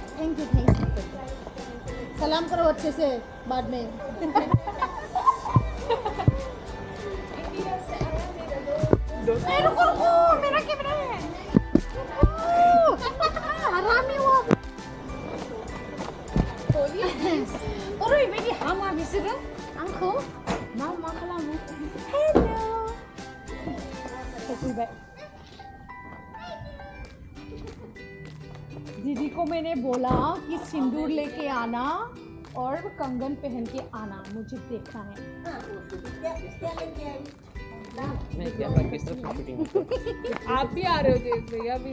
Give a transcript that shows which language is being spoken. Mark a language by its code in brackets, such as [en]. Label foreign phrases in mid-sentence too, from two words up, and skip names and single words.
[en] thank you. [hi] सलाम करो अच्छे से बाद में। मेरा कैमरा है। हरामी वो। [brx] ओरैबायदि हामा बिसोरो आंखौ मा खालामो। हेलो सफैबाय। [hi] दीदी को मैंने बोला कि सिंदूर लेके आना और कंगन पहन के आना, मुझे देखना है। आप भी आ रहे हो जेस भैया भी।